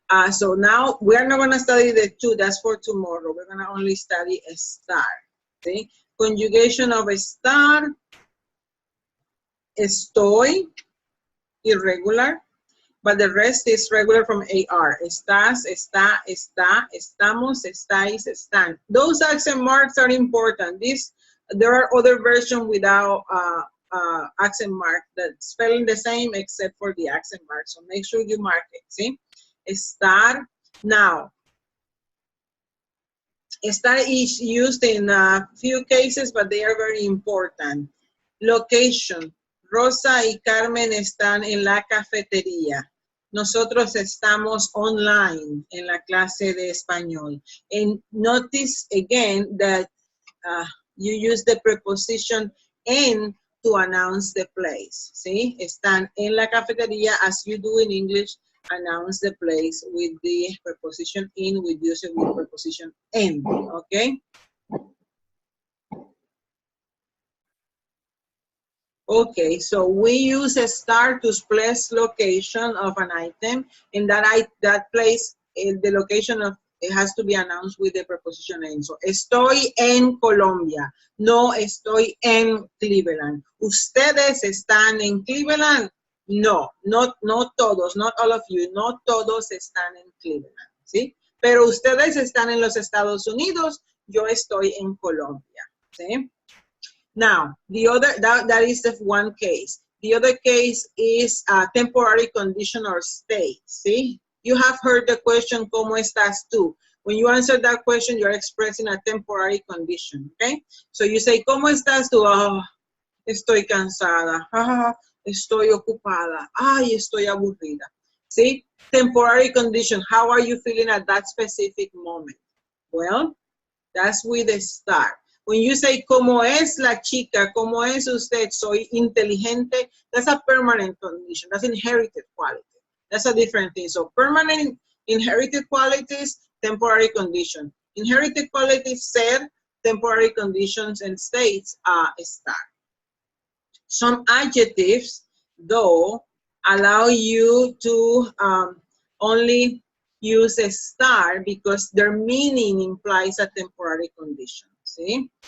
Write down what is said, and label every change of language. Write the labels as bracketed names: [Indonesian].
[English] So now we're not gonna study the two, that's for tomorrow. We're gonna only study estar. See? Conjugation of estar, estoy, irregular, but the rest is regular from AR. [Spanish] Estás, está, está, estamos, estáis, están. [English] Those accent marks are important. There are other versions without accent mark that spelling the same except for the accent mark. So make sure you mark it. See, estar. Now, estar is used in a few cases, but they are very important. Location, [Spanish] Rosa y Carmen están en la cafetería. Nosotros estamos online en la clase de español. [English] And notice again that you use the preposition en to announce the place. ¿Sí? Están en la cafetería as you do in English. Announce the place with the preposition in, we use it with preposition en. Okay? Okay, so we use a star to place location of an item, and that place, the location of it has to be announced with the preposition en. [Spanish] So, estoy en Colombia, no estoy en Cleveland. ¿Ustedes están en Cleveland? No, no todos, [English] not all of you, [Spanish] no todos están en Cleveland, ¿sí? Pero ustedes están en los Estados Unidos, yo estoy en Colombia, ¿sí? [English] Now, the other, that is the one case. The other case is a temporary condition or state, see? You have heard the question, [Spanish] ¿cómo estás tú? [English] When you answer that question, you're expressing a temporary condition, okay? So you say, [Spanish] ¿cómo estás tú? Oh, estoy cansada. Ah, estoy ocupada. Ay, estoy aburrida. See? [English] Temporary condition. How are you feeling at that specific moment? Well, that's with a star. When you say, [Spanish] ¿cómo es la chica? ¿Cómo es usted? Soy inteligente. [English] That's a permanent condition. That's inherited quality. That's a different thing. So permanent inherited qualities, temporary condition. Inherited qualities, ser, temporary conditions, and states are a star. Some adjectives, though, allow you to only use a star because their meaning implies a temporary condition, ¿sí?